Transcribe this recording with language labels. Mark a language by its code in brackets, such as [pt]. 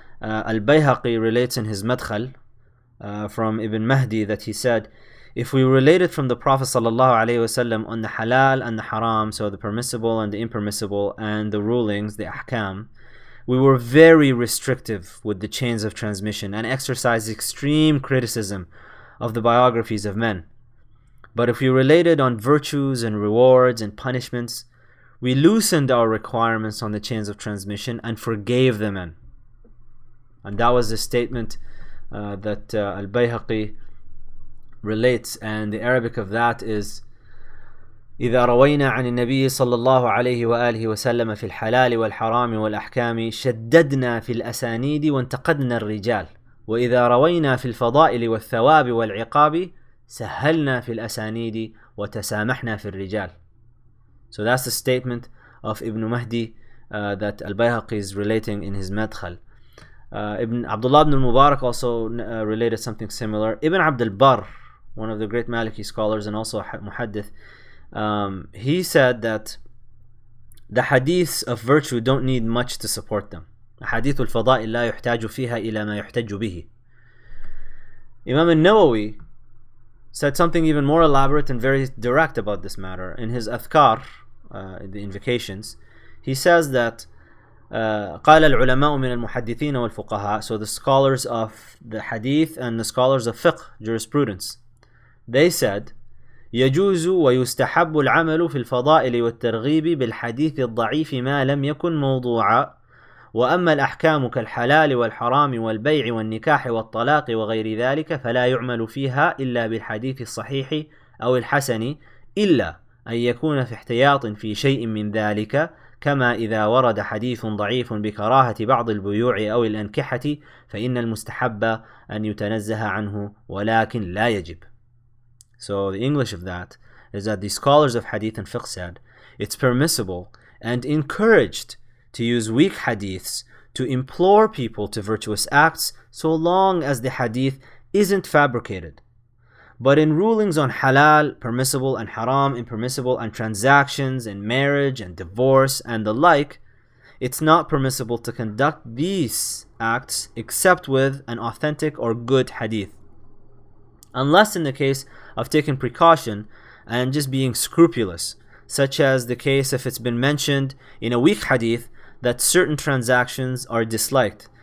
[en] Al-Bayhaqi relates in his Madkhal from Ibn Mahdi that he said, if we related from the Prophet ﷺ on the halal and the haram, so the permissible and the impermissible, and the rulings, the ahkam, we were very restrictive with the chains of transmission and exercised extreme criticism of the biographies of men. But if we related on virtues and rewards and punishments, we loosened our requirements on the chains of transmission and forgave the men. And that was the statement that Al-Bayhaqi relates, and the Arabic of that is [ar] إذا روينا عن النبي صلى الله عليه وآله وسلم في الحلال والحرام والأحكام شددنا في الأسانيد وانتقدنا الرجال وإذا روينا في الفضائل والثواب والعقاب سهلنا في الأسانيد وتسامحنا في الرجال. [en] So that's the statement of Ibn Mahdi that Al-Bayhaqi is relating in his Madkhal. Abdullah ibn al-Mubarak also related something similar. Ibn Abd al-Barr, one of the great Maliki scholars and also muhaddith, he said that the hadiths of virtue don't need much to support them. [ar] Hadith al-Fada'il la yuhtaju fiha ila ma yuhtaju bihi. [en] Imam al-Nawawi said something even more elaborate and very direct about this matter. In his Adhkar, the invocations, he says that [ar] قال العلماء من المحدثين والفقهاء, [en] so the scholars of the hadith and the scholars of fiqh, jurisprudence, they said [ar] يجوز ويستحب العمل في الفضائل والترغيب بالحديث الضعيف ما لم يكن موضوعا وأما الأحكام كالحلال والحرام والبيع والنكاح والطلاق وغير ذلك فلا يعمل فيها إلا بالحديث الصحيح أو الحسن إلا أن يكون في احتياط في شيء من ذلك كما إذا ورد حديث ضعيف بكراهة بعض البيوع أو الأنكحة فإن المستحب أن يتنزه عنه ولكن لا يجب. [en] So the English of that, is that the scholars of hadith and fiqh said it's permissible and encouraged to use weak hadiths to implore people to virtuous acts so long as the hadith isn't fabricated. But in rulings on halal, permissible, and haram, impermissible, and transactions and marriage and divorce and the like, it's not permissible to conduct these acts except with an authentic or good hadith, unless in the case of taking precaution and just being scrupulous, such as the case if it's been mentioned in a weak hadith that certain transactions are disliked.